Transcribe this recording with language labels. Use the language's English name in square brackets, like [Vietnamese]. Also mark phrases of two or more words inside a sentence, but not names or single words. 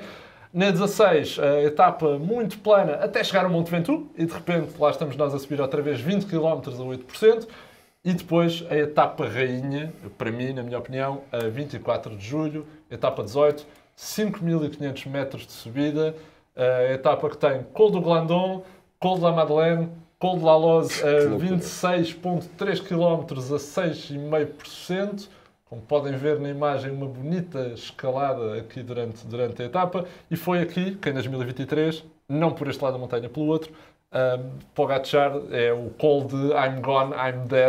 [Portuguese] Na 16, a etapa muito plana até chegar ao Monte Ventoux e de repente lá estamos nós a subir outra vez 20 km a 8%. E depois a etapa rainha, para mim, na minha opinião, a 24 de julho, etapa 18, 5.500 metros de subida. A etapa que tem Col do Glandon, Col de la Madeleine, Col de la Loze a 26,3 km a 6,5%. Como podem ver na imagem, uma bonita escalada aqui durante a etapa. E foi aqui que em 2023, não por este lado da montanha, pelo outro, Pogačar é o call de [English] I'm gone, I'm dead.